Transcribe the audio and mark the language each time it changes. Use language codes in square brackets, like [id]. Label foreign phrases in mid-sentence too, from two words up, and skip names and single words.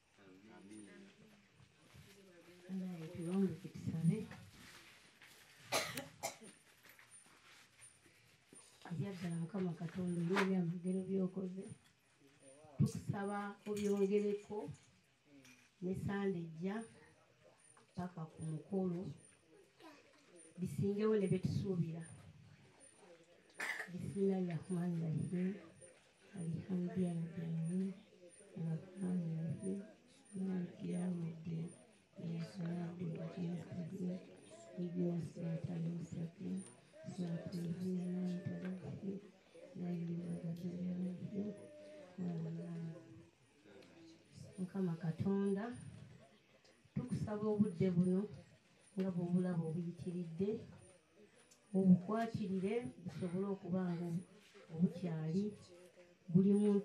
[lg] kanaye tulonde tusabe ebyaddala Mukama Katonda olw'ebyo amagero by'okoze tukusaba obyongereko ne Sande ejja paka ku mukolo bisingewo ne betusuubira [ar] بسم الله الرحمن الرحيم الحمد لله الرحمن الرحيم مالك يوم الدين إياك نعبد وإياك نستعين اهدنا الصراط المستقيم صراط الذين أنعمت عليهم غير المغضوب عليهم [lg] Mukama Katonda tukusaba obudde buno nga bw'obulaba obuyitiridde obukwatirire busobole okuba nga obukyali buli muntu